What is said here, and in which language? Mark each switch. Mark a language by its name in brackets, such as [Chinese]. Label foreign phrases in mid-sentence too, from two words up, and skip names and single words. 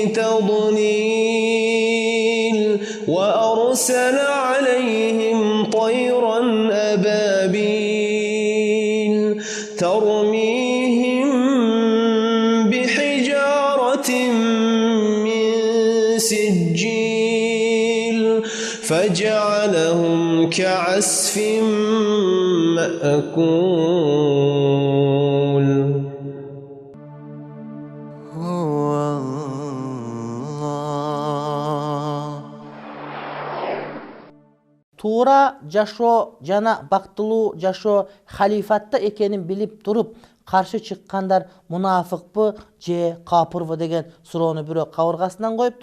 [Arabic] تضليل وأرسل عليهم طيرا أبابيل ترميهم بحجارة من سجيل فجعلهم كعصف مأكول. [Kyrgyz] Туура жашоо жана бактылуу жашоо халифатта экенин билип туруп каршы чыккандар мунафыкпы же капырбы деген суроону бирөө кабыргасынан коюптур.